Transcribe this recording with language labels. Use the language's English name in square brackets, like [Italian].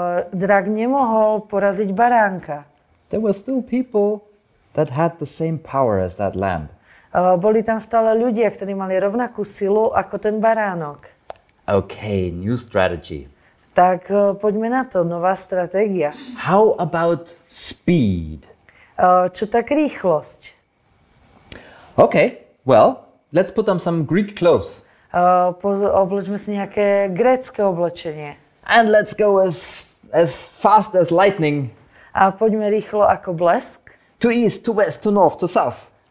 [Slovak] Drak nemohol poraziť baránka. [English] There were still people that had the same power as that lamb. [Slovak] Boli tam stále ľudia, ktorí mali rovnakú silu ako ten baránok. [English] Okay, new strategy. [Slovak] Tak poďme na to, nová stratégia. [English] How about speed? [Slovak] Čo tak rýchlosť? [English] Okay, well, let's put on some Greek clothes. [Slovak] Oblečme si nejaké grécke oblečenie. [English] And let's go as fast as lightning. [Slovak] A poďme rýchlo ako blesk. [English] To east, to west, to north, to south.